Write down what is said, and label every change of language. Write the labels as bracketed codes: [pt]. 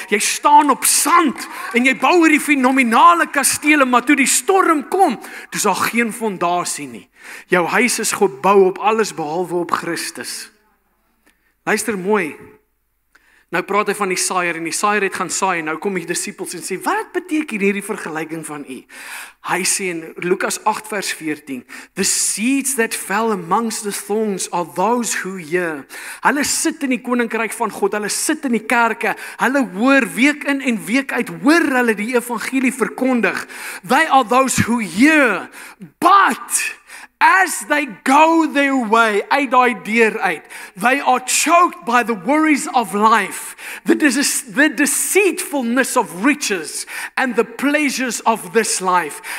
[af] Jy staan op sand en jy bou hierdie fenominale kastele, maar toe die storm kom, dis daar geen fondasie nie. Jou huis is gebou op alles behalwe op Christus. Luister mooi. Nou praat hy van die saaier en die saaier het gaan saai en nou kom die disippels en sê, wat beteken hierdie vergelyking van u? Hy sê in Lukas 8 vers 14, [en] the seeds that fell amongst the thorns are those who hear. [af] Hulle sit in die koninkryk van God, hulle sit in die kerke, hulle hoor week in en week uit, hoor hulle die evangelie verkondig. [en] They are those who hear, but as they go their way, [af] uit daai deur uit, [en] they are choked by the worries of life, the deceitfulness of riches, and the pleasures of this life.